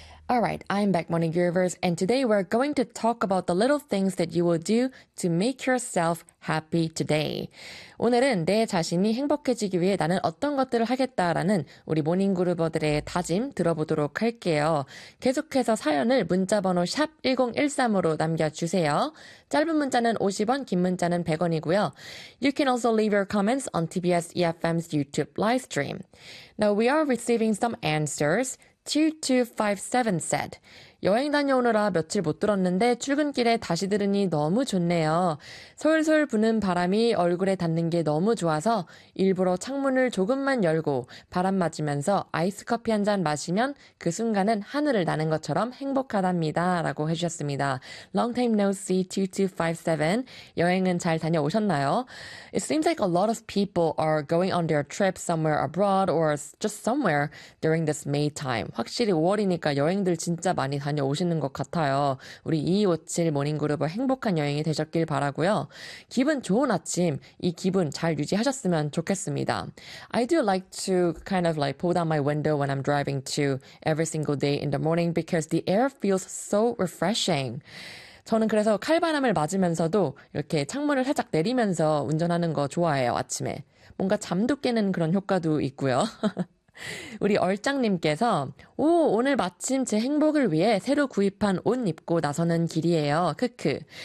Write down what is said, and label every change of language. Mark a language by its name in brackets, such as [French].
[English] All right, I'm back, Morning Viewers, and today we're going to talk about the little things that you will do to make yourself happy today. [Korean] 오늘은 내 자신이 행복해지기 위해 나는 어떤 것들을 하겠다라는 우리 모닝 그루버들의 다짐 들어보도록 할게요. 계속해서 사연을 문자번호 #1013으로 남겨주세요. 짧은 문자는 50원, 긴 문자는 100원이고요. [English] You can also leave your comments on TBS EFM's YouTube live stream. Now we are receiving some answers. 2257 said, [Korean] 여행 다녀오느라 며칠 못 들었는데 출근길에 다시 들으니 너무 좋네요. 솔솔 부는 바람이 얼굴에 닿는 게 너무 좋아서 일부러 창문을 조금만 열고 바람 맞으면서 아이스커피 한 잔 마시면 그 순간은 하늘을 나는 것처럼 행복하답니다. 라고 해주셨습니다. [English] Long time no see 2257. [Korean] 여행은 잘 다녀오셨나요? [English] It seems like a lot of people are going on their trip somewhere abroad or just somewhere during this May time. [Korean] 확실히 5월이니까 여행들 진짜 많이 다녀오시는 것 같아요. 우리 2257 모닝그룹 행복한 여행이 되셨길 바라고요. 기분 좋은 아침 이 기분 잘 유지하셨으면 좋겠습니다. [English] I do like to kind of like pull down my window when I'm driving to every single day in the morning because the air feels so refreshing. [Korean] 저는 그래서 칼바람을 맞으면서도 이렇게 창문을 살짝 내리면서 운전하는 거 좋아해요. 아침에 뭔가 잠도 깨는 그런 효과도 있고요. 우리 얼짱님께서 오 오늘 마침 제 행복을 위해 새로 구입한 옷 입고 나서는 길이에요. 크크.